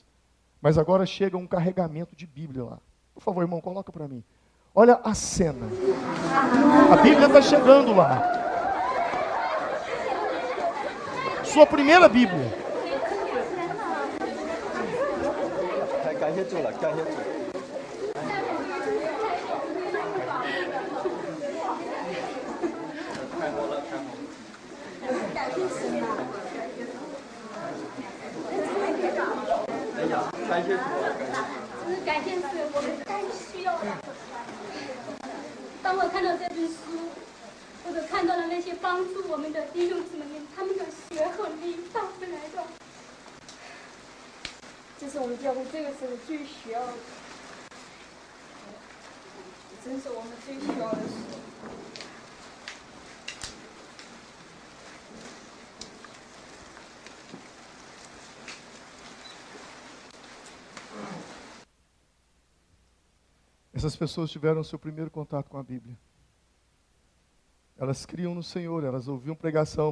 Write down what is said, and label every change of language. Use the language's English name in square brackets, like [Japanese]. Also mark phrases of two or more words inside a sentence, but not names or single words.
[Portuguese] Mas agora chega um carregamento de Bíblia lá. Por favor, irmão, coloca para mim. Olha a cena. A Bíblia está chegando lá. Sua primeira Bíblia. [Chinese] 些做了，叫些做。太好了，太好了。哎呀，感谢主啊！改变是我们该需要的。当我看到这本书，或者看到了那些帮助我们的弟兄姊妹们，他们的血和力带回来的，这是我们教会这个时候最需要的，真是我们最需要的事。 [Portuguese] Essas pessoas tiveram seu primeiro contato com a Bíblia. Elas criam no Senhor, elas ouviam pregação.